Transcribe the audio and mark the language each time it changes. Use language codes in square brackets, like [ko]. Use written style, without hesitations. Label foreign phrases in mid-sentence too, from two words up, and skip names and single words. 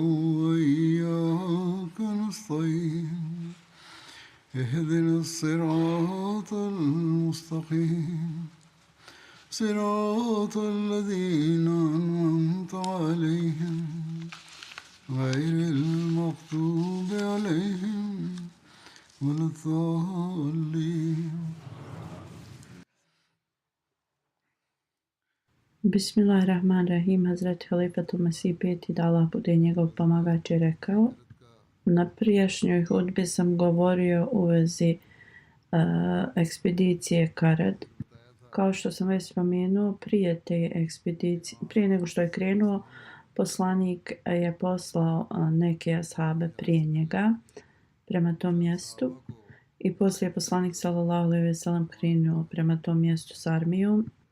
[ar] وإياك نستعين اهدنا الصراط المستقيم صراط الذين أنعمت عليهم غير المغضوب عليهم ولا الضالين. Bismillahirrahmanirrahim. [bs] Hazreti Halifatul Mesih peti, da Allah bude njegov pomagač, je rekao: na prijašnjoj hudbi sam govorio u vezi ekspedicije Karad. Kao što sam već spomenuo, prije te ekspedicije, prije nego što je krenuo, poslanik je poslao neke ashabe prije njega prema tom mjestu i poslije je poslanik [ar] صلى الله عليه وسلم [bs] krenuo prema tom mjestu s armijom.